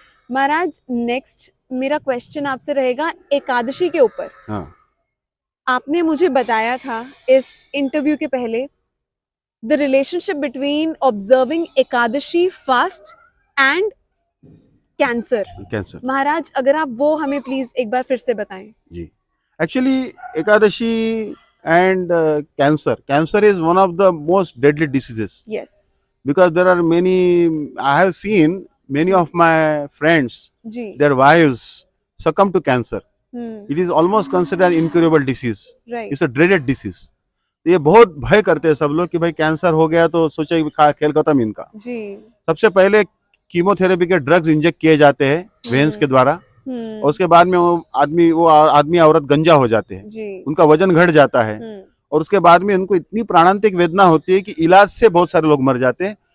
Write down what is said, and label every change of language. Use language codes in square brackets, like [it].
[hi] महाराज, next मेरा question आपसे रहेगा एकादशी के ऊपर। हाँ। आपने मुझे बताया था इस इंटरव्यू के पहले [en] The relationship between observing Ekadashi fast and cancer. [hi] महाराज, अगर आप वो हमें प्लीज एक बार फिर से बताएं। [en] जी, actually Ekadashi and cancer is one of the most deadly diseases. Yes. Because there are many, I have seen many of my friends, their wives succumb to cancer. It is almost considered an incurable disease. Right. It's a dreaded disease. [hi] ये बहुत भय करते हैं सब लोग कि भाई cancer हो गया तो सोचे खेल खत्म इनका। जी। सबसे पहले कीमोथेरेपी के ड्रग्स इंजेक्ट किए जाते हैं वेन्स के द्वारा, और उसके बाद में वो आदमी औरत गंजा हो जाते हैं, उनका वजन घट जाता है, और उसके बाद में उनको इतनी प्राणांतिक वेदना होती है कि इलाज से बहुत सारे लोग मर जाते हैं।